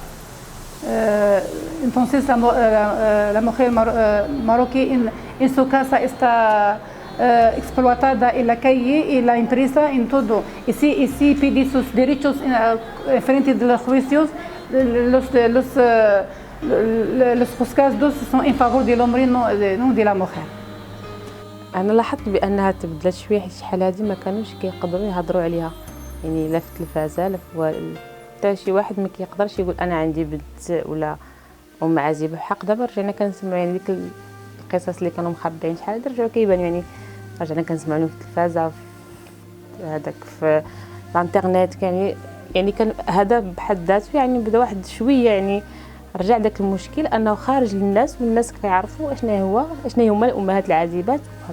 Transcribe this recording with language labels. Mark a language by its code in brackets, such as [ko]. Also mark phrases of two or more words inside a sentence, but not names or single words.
[es] Entonces la mujer marroquí en su casa está explotada en la calle y la empresa en todo. Y si pide sus derechos frente de los juicios, los juzgados son en favor del hombre, no de la mujer. [ar] انا لاحظت بانها تبدلت شويه حيت شحال هادي ما كانوش كيقدروا يهضروا عليها يعني لا في التلفازه لا في حتى شي واحد ما كيقدرش يقول انا عندي بنت ولا ام عزيبه بحق. دابا رجعنا كنسمعوا يعني ديك القصص اللي كانوا مخبيين شحال هادي رجعوا كيبانوا يعني رجعنا كنسمعوا في التلفازه في هذاك في الانترنت يعني كان هذا بحد ذاته يعني بدا واحد شويه يعني رجع داك المشكل انه خارج للناس والناس كيعرفوا اشنا هما الامهات العازبات وهكا.